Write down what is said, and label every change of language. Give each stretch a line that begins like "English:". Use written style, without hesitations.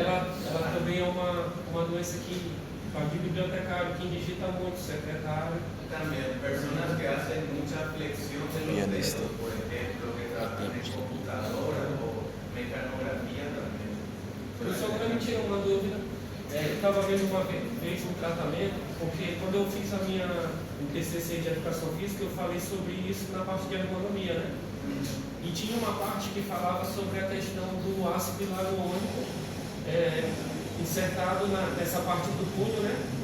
Portuguese: Ela também é uma doença que, para o bibliotecário, quem digita muito, secretário.
Spanish: también personas que hacen mucha flexión de los
Portuguese: Pianista.
Spanish: dedos, por ejemplo, que trabajan en computadora o mecanografía también.
Portuguese: Eu só para me tirar uma dúvida, eu estava vendo uma vez um tratamento, porque quando eu fiz o TCC de educação física, eu falei sobre isso na parte de ergonomia, né? E tinha uma parte que falava sobre a questão do ácido hialurônico insertado nessa parte do punho, né?